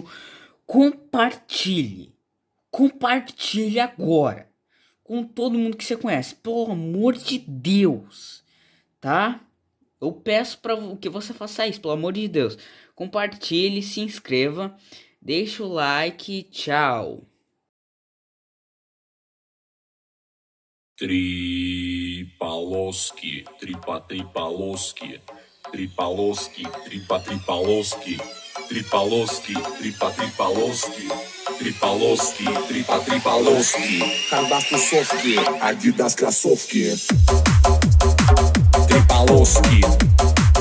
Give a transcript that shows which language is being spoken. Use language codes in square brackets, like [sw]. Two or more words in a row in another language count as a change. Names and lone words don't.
[pt] Compartilhe agora com todo mundo que você conhece, pelo amor de Deus, tá? Eu peço para que você faça isso, pelo amor de Deus. Compartilhe, se inscreva, deixa o like, tchau. Tripaloski, tripaloski, tripaloski, tripaloski, tripaloski, tripaloski, tripaloski, Cadastro Sofki, Adidas Krasovki, Tripaloski.